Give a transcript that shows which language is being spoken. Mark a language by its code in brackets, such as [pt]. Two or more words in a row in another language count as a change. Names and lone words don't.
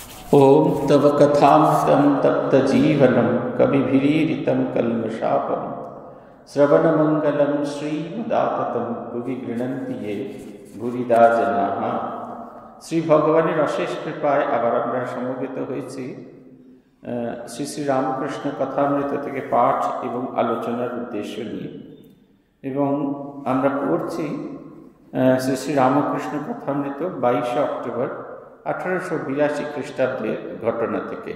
[sa] ओम तव कथामृतं तप्तजीवनं कविभिरीडितं कल्मषापं श्रवणमंगलं श्रीमदाततं भुवि गृह्णन्ति ये भूरिदा जनाः। [bn] শ্রী ভগবানের অশেষ কৃপায় আবার আমরা সমবেত হয়েছি শ্রী শ্রী রামকৃষ্ণ কথামৃত থেকে পাঠ এবং আলোচনার উদ্দেশ্য নিয়ে, এবং আমরা পড়ছি শ্রী শ্রী রামকৃষ্ণ কথামৃত 22 অক্টোবর 1882 খ্রিস্টাব্দের ঘটনা থেকে।